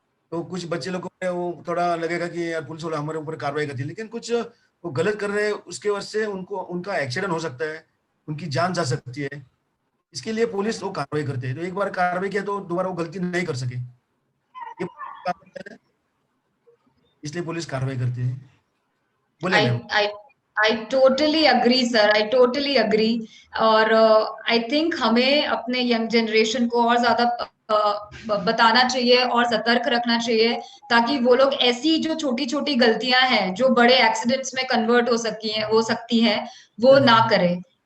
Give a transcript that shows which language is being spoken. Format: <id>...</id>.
<hi>तो कुछ बच्चे लोग को वो थोड़ा लगेगा कि यार पुलिस वाला हमारे ऊपर कार्रवाई करती है, लेकिन कुछ वो गलत कर रहे हैं उसके वजह से उनको उनका एक्सीडेंट हो सकता है, उनकी जान जा सकती है, इसके लिए पुलिस वो कार्रवाई करते हैं। तो एक बार कार्रवाई किया तो दोबारा वो गलती नहीं कर सके, ये इसलिए पुलिस कार्रवाई करती है। बोले ma'am.</hi> <en>I totally agree sir, I totally agree।</en> <hi>और</hi> <en>I think</en> <hi>हमें अपने यंग जनरेशन को और ज्यादा बताना चाहिए और सतर्क रखना चाहिए, ताकि वो लोग ऐसी जो छोटी छोटी गलतियां हैं जो बड़े एक्सीडेंट्स में कन्वर्ट हो सकती हैं वो ना करें।</hi>